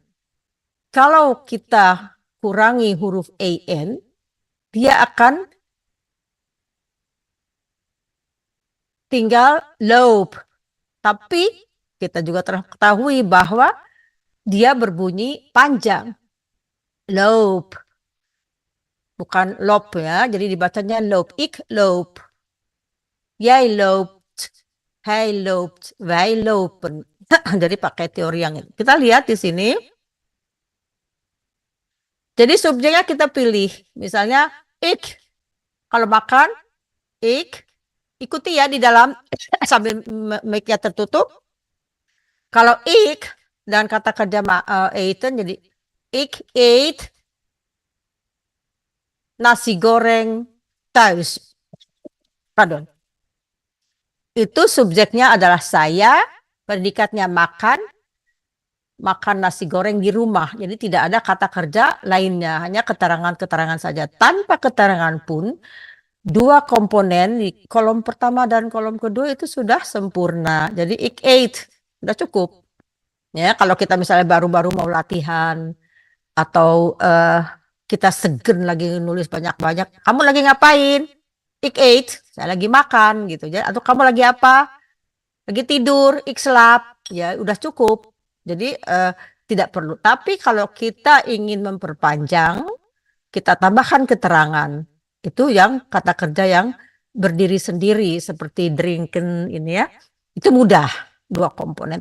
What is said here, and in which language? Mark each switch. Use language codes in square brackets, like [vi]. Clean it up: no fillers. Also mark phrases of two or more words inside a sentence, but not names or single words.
[id] Kalau kita kurangi huruf an, dia akan tinggal loop. Tapi kita juga ketahui bahwa dia berbunyi panjang. Loop. Bukan loop ya. Jadi dibacanya [nl] loop. Ik loop. Jij loopt. Hij loopt. Wij lopen. [id] Jadi pakai teori yang ini. Kita lihat di sini. Jadi subjeknya kita pilih. Misalnya ik. Kalau makan, ik. Ikuti ya di dalam sambil mic-nya tertutup. Kalau ik dan kata kerja eten jadi [nl] ik eet nasi goreng thuis. [id] Pardon. itu subjeknya adalah saya, predikatnya makan nasi goreng di rumah. Jadi tidak ada kata kerja lainnya, hanya keterangan-keterangan saja. Tanpa keterangan pun, dua komponen di kolom pertama dan kolom kedua itu sudah sempurna. Jadi [nl] ik ate, [id] sudah cukup. Ya, kalau kita misalnya baru-baru mau latihan atau kita segen lagi nulis banyak-banyak, kamu lagi ngapain? [nl] Ik ate, [id] saya lagi makan gitu. Jadi atau kamu lagi apa? Lagi tidur, [nl] ik slaap, [id] ya udah cukup. Jadi tidak perlu. Tapi kalau kita ingin memperpanjang, kita tambahkan keterangan. Itu yang kata kerja yang berdiri sendiri seperti drinken ini ya. Itu mudah, dua komponen.